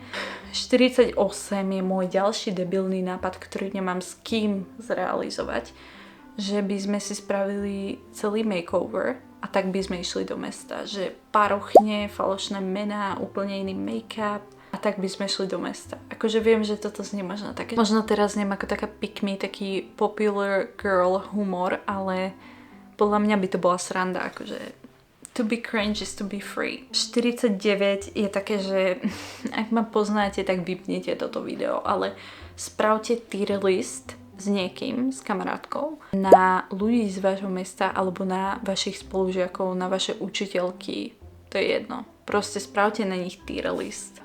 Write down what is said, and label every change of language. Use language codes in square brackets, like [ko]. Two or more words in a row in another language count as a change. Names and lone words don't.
[sk] 48 je môj ďalší debilný nápad, ktorý nemám s kým zrealizovať, že by sme si spravili celý makeover a tak by sme išli do mesta, že parochne, falošné mená, úplne iný make-up a tak by sme šli do mesta. Akože viem, že toto znie možno také, možno teraz znie ako taká [en] pick me, [sk] taký [en] popular girl humor, [sk] ale podľa mňa by to bola sranda, akože [en] to be cringe is to be free. [sk] 49 je také, že ak ma poznáte, tak vypnite toto video, ale spravte [en] tier list [sk] s niekým, s kamarátkou, na ľudí z vášho mesta alebo na vašich spolužiakov, na vaše učiteľky, to je jedno. Proste spravte na nich [en] tier list.